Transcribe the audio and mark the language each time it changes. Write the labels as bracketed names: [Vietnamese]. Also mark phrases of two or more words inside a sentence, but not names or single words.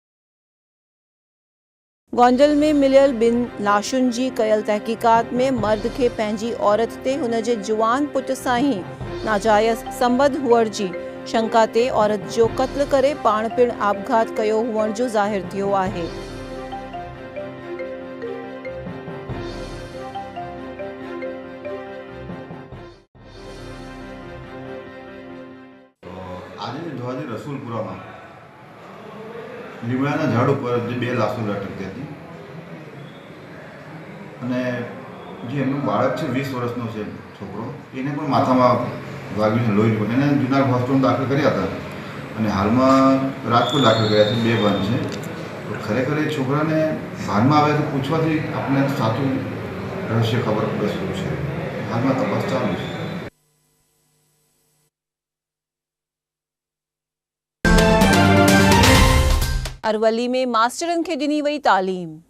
[Sindhi] गोंडल में मिलियल बिन लाशुन जी कयल तहकीकात में मर्द के पंहिंजी औरत ते हुन जे जुवान पुट सां ही नाजायज़ संबंध हुअण जी शंका ते औरत जो कत्ल करे पाण पिण आपघात कयो हुअण जो ज़ाहिर थियो आहे। [Gujarati] આજે જોવાજે રસુલપુરામાં લીમડાના ઝાડ ઉપર જે બે લાશો લટકતી હતી અને જે એમનું બાળક છે 20 વર્ષનો છે છોકરો, એને પણ માથામાં વાગ્યું, લોહી નીકળ્યું, એને જુનાગઢ હોસ્પિટલમાં દાખલ કર્યા હતા અને હાલમાં રાજકોટ દાખલ કર્યા છે, 2 ભાન છે। તો ખરેખર એ છોકરાને ભાનમાં આવે તો પૂછવાથી આપણને સાચું રહસ્ય ખબર પડે શું છે। હાલમાં તપાસ ચાલુ છે। [Sindhi] अरवली में मास्टरन के ॾिनी वई तालीम।